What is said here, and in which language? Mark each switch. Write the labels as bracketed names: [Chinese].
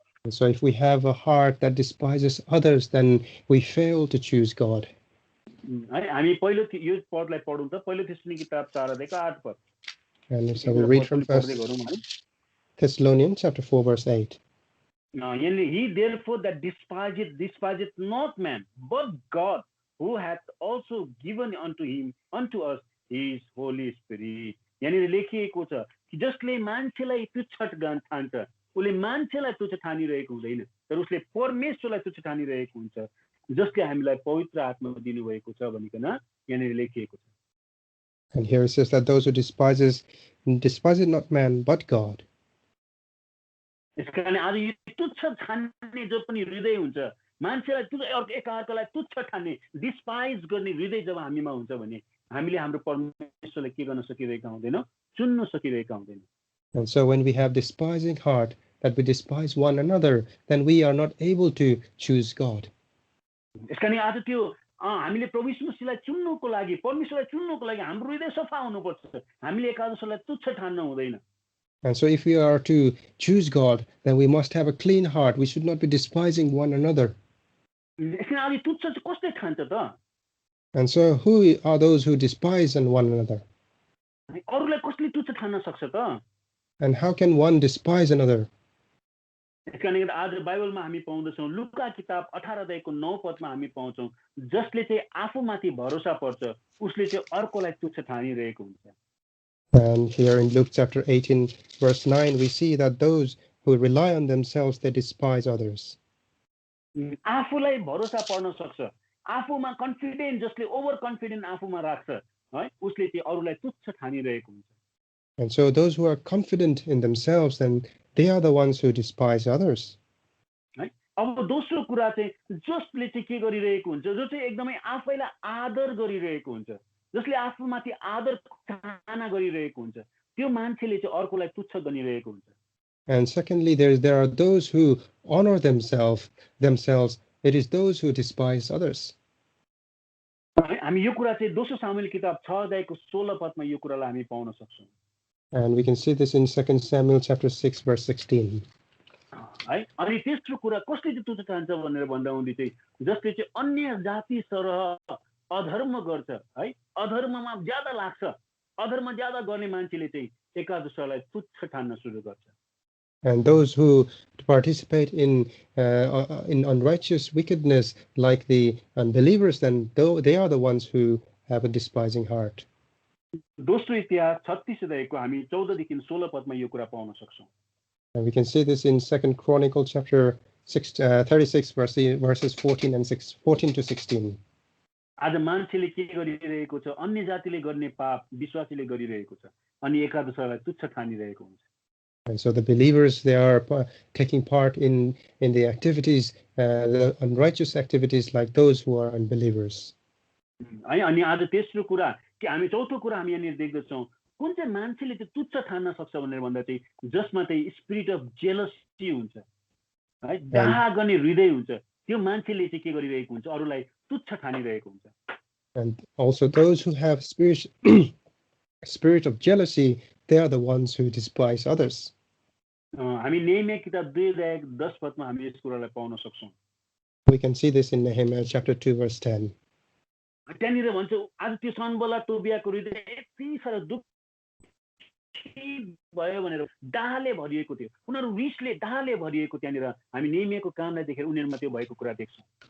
[English] So if we have a heart that despises others then we fail to choose God. [Nepali] है हामी पहिलो यो पदलाई पढौँ त पहिलो थेस्सलोनिके किताब 4 अध्यायको 8 पद. [English] And so we read from verse Thessalonians chapter 4 verse 8. He therefore that despiseth not man, but God, who hath also given unto us his Holy Spirit. [Nepali] यहाँनिर लेखिएको छ कि जसले मान्छेलाई तुच्छ ठान्छ, उसले मान्छेलाई तुच्छ ठानिरहेको हुँदैन, तर उसले परमेश्वरलाई तुच्छ ठानिरहेको हुन्छ, जसले हामीलाई पवित्र आत्मा दिनुभएको छ भनिकन यहाँनिर लेखिएको छ. [English] And here it says that those who despise not man but God. [Nepali] यसकारण आज यो तुच्छ ठान्ने जो पनि हृदय हुन्छ, मान्छेलाई एकअर्कालाई तुच्छ ठान्ने, डिस्पाइज गर्ने हृदय जब हामीमा हुन्छ भने हामीले हाम्रो परमेश्वरलाई के गर्न सकिरहेका हुँदैनौँ, चुन्न सकिरहेका हुँदैनौँ. [English] And so when we have despising heart, that we despise one another, then we are not able to choose God. [Nepali] यसकारण आज त्यो हामीले प्रभु यीशु मसीहलाई चुन्नुको लागि, परमेश्वरलाई चुन्नुको लागि हाम्रो हृदय सफा हुनुपर्छ. हामीले एकादशलाई तुच्छ ठान्न हुँदैन. [English] And so if we are to choose God, then we must have a clean heart. We should not be despising one another. [Nepali] यसकारण आज तुच्छ चाहिँ कसले ठान्छ त? [English] And so who are those who despise one another? [Nepali] अरूलाई कसले तुच्छ ठान्न सक्छ त? [English] And how can one despise another? [Nepali] यसकारण आज बाइबलमा हामी पाउँदछौँ, लुका किताब 18 अध्यायको 9 पदमा हामी पाउँछौँ, जसले चाहिँ आफूमाथि भरोसा पर्छ उसले चाहिँ अर्कोलाई तुच्छ ठानिरहेको हुन्छ. [English] And here in Luke chapter 18 verse 9 we see that those who rely on themselves, they despise others. [Nepali] आफूलाई भरोसा पर्न सक्छ, आफूमा कन्फिडेन्ट, जसले ओभर कन्फिडेन्ट आफूमा राख्छ है, उसले चाहिँ अरूलाई तुच्छ ठानिरहेको हुन्छ. [English] And so those who are confident in themselves, then they are the ones who despise others. [Nepali] है, अब दोस्रो कुरा चाहिँ जसले चाहिँ के गरिरहेको हुन्छ, जो चाहिँ एकदमै आफैलाई आदर गरिरहेको हुन्छ, जसले आफूमाथि आदर चाहना गरिरहेको हुन्छ, त्यो मान्छेले चाहिँ अर्कोलाई तुच्छ गरिरहेको हुन्छ. [English] And secondly, there are those who honor themselves. It is those who despise others. [Nepali] हामी यो कुरा चाहिँ दोस्रो सामुएल किताब 6 अध्यायको 16 पदमा यो कुरालाई हामी पाउन सक्छौँ. [English] And we can see this in 2 Samuel chapter 6 verse 16. [Nepali] है, अनि तेस्रो कुरा कसले चाहिँ तुच्छ ठान्छ भनेर भन्दा हुँदै चाहिँ जसले चाहिँ अन्य जाति सरह अधर्म गर्छ है, अधर्ममा ज्यादा लाग्छ, अधर्म ज्यादा गर्ने मान्छेले चाहिँ एकादशलाई तुच्छ ठान्न सुरु गर्छ. [English] And those who participate in unrighteous wickedness like the unbelievers, then they are the ones who have a despising heart. [Nepali] दोस्रो इतिहास 36 अध्यायको हामी 14 देखि 16 पदमा यो कुरा पाउन सक्छौँ. [English] And we can see this in 2 Chronicle chapter 36 verses 14 to 16. [Nepali] आज मान्छेले के गरिरहेको छ, अन्य जातिले गर्ने पाप विश्वासीले गरिरहेको छ, अनि एकादशलाई तुच्छ ठानिरहेको हुन्छ. [English] And so the believers, they are taking part in the activities, the unrighteous activities like those who are unbelievers. [Nepali] है, अनि आज तेस्रो कुरा कि हामी चौथो कुरा हामी यहाँनिर देख्दछौँ, कुन चाहिँ मान्छेले चाहिँ तुच्छ ठान्न सक्छ भनेर भन्दा चाहिँ जसमा चाहिँ [English] spirit of jealousy [Nepali] हुन्छ है, डाहा गर्ने हृदय हुन्छ, त्यो मान्छेले चाहिँ के गरिरहेको हुन्छ, अरूलाई तुच्छ ठानिरहेको हुन्छ. [English] And also those who have spirit of jealousy, they are the ones who despise others. [Nepali] हामी नेहेमिया किताब 2 अध्याय 10 पदमा हामी यस कुरालाई पाउन सक्छौँ. [English] We can see this in Nehemiah chapter 2 verse 10. [Nepali] त्यहाँनिर भन्छ आज त्यो सनबला टोबियाको हृदय यति साह्रो दुःखी भयो भनेर डाहले भरिएको थियो, उनीहरू रिसले डाहले भरिएको, त्यहाँनिर हामी नेहेमियाको कामलाई देखेर उनीहरूमा त्यो भएको कुरा देख्छौँ.